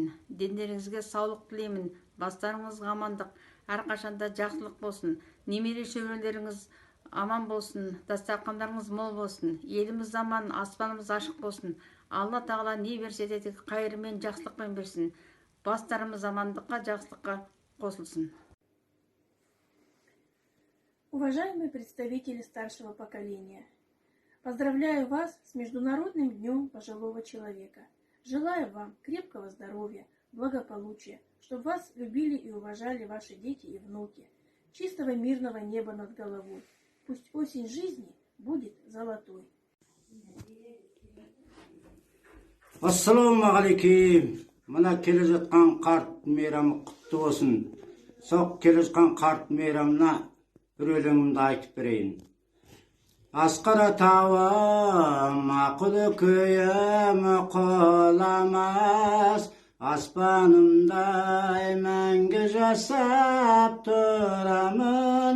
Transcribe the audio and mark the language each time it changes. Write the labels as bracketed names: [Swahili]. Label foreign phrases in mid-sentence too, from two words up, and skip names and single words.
[Kazakh] Дендеріңізге саулық тілеймін, бастарыңызға амандық, әрқашанда жақсылық болсын. Немере шөберелеріңіз аман болсын, дастархандарыңыз мол болсын. Еліміз аман, аспанымыз ашық болсын. Алла тағала не берсе де қайырмен, жақсылықпен берсін. Бастарымыз амандыққа, жақсылыққа қосылсын. [Russian] Уважаемые представители старшего поколения, поздравляю вас с Международным днем пожилого человека. Желаю вам крепкого здоровья, благополучия, чтобы вас любили и уважали ваши дети и внуки, чистого мирного неба над головой. Пусть осень жизни будет золотой. [Arabic] السلام عليكم. [Kazakh] Мына келе жатқан қарт мейрамы құтты болсын. Соқ келе жатқан қарт мейрамына бір өлеңімді айтып берейін. Асқар атауым ақылы көйім құламас, аспанымдай мәңгі жасап тұрамын.